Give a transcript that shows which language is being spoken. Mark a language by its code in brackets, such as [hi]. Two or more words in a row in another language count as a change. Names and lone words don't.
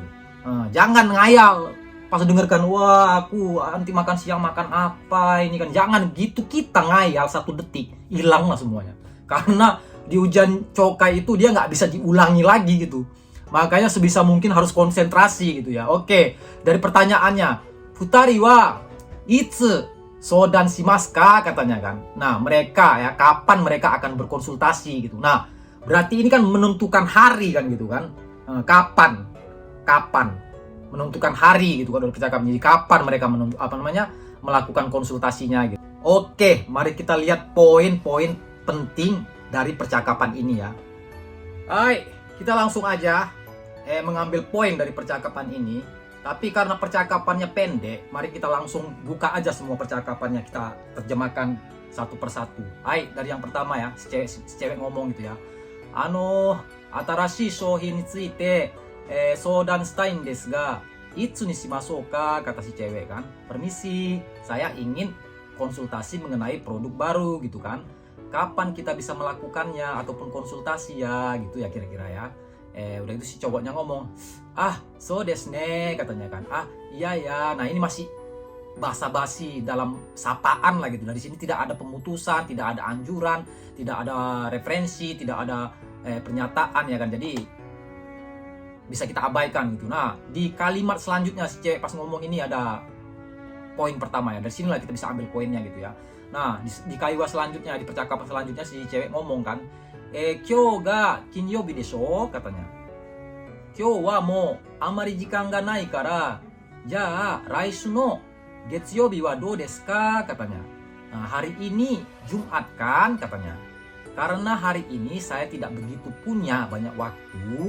[id] Jangan ngayal pas dengarkan, wah aku nanti makan siang makan apa ini kan. Jangan gitu, kita ngayal 1 detik hilang lah semuanya. Karena di ujian Chokai itu dia nggak bisa diulangi lagi gitu. Makanya sebisa mungkin harus konsentrasi gitu ya. Oke, dari pertanyaannya, [ja] 二人はいつ相談しますか [id] katanya kan. Nah, mereka ya kapan mereka akan berkonsultasi gitu. Nah, berarti ini kan menentukan hari kan gitu kan. Kapan menentukan hari gitu kan dari percakapan. Jadi kapan mereka melakukan konsultasinya gitu. Oke, mari kita lihat poin-poin penting dari percakapan ini ya. Hai, kita langsung aja mengambil poin dari percakapan ini. Tapi karena percakapannya pendek, mari kita langsung buka aja semua percakapannya, kita terjemahkan satu persatu. Hai, dari yang pertama ya, si cewek ngomong gitu ya. [ja] 新しい商品について相談したいんですがいつにしましょうか, [id] kata si cewek kan. Permisi, saya ingin konsultasi mengenai produk baru gitu kan. Kapan kita bisa melakukannya ataupun konsultasi ya gitu ya kira-kira ya. Udah itu si cowoknya ngomong, [ja] そうですね [id] katanya kan. Iya ya. Nah, ini masih basa-basi dalam sapaan lah gitu. Nah, di sini tidak ada pemutusan, tidak ada anjuran, tidak ada referensi, tidak ada pernyataan ya kan. Jadi bisa kita abaikan gitu. Nah, di kalimat selanjutnya si cewek pas ngomong ini ada poin pertama ya. Dari sinilah kita bisa ambil poinnya gitu ya. Nah, di kaiwa selanjutnya, di percakapan selanjutnya si cewek ngomong kan, [ja] 今日が金曜日でしょ katanya. 今日はもうあまり時間がないから、じゃ来週の月曜日はどうですか katanya. [id] Nah, hari ini Jumat kan katanya. Karena hari ini saya tidak begitu punya banyak waktu.